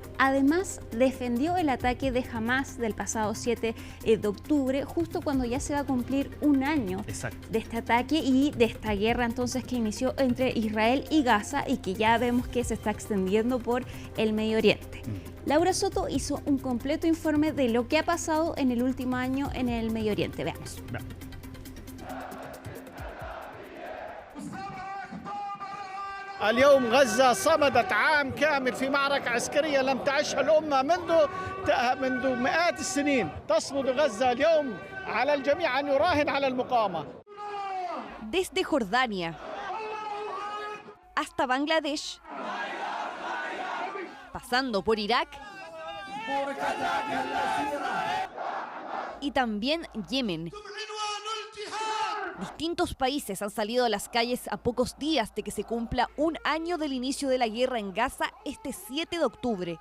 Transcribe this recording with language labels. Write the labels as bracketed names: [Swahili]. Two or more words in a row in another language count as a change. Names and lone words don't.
[Spanish] Además, defendió el ataque de Hamas del pasado 7 de octubre, justo cuando ya se va a cumplir un año de este ataque y de esta guerra entonces que inició entre Israel y Gaza y que ya vemos que se está extendiendo por el Medio Oriente. Laura Soto hizo un completo informe de lo que ha pasado en el último año en el Medio Oriente. Veamos. [Arabic] اليوم غزة صمدت عام كامل في معركة عسكرية لم تعشها الأمة منذ مئات السنين. تصمد غزة اليوم على الجميع أن يراهن على المقاومة. [Spanish] Desde Jordania hasta Bangladesh, pasando por Irak y también Yemen. Distintos países han salido a las calles a pocos días de que se cumpla un año del inicio de la guerra en Gaza este 7 de octubre.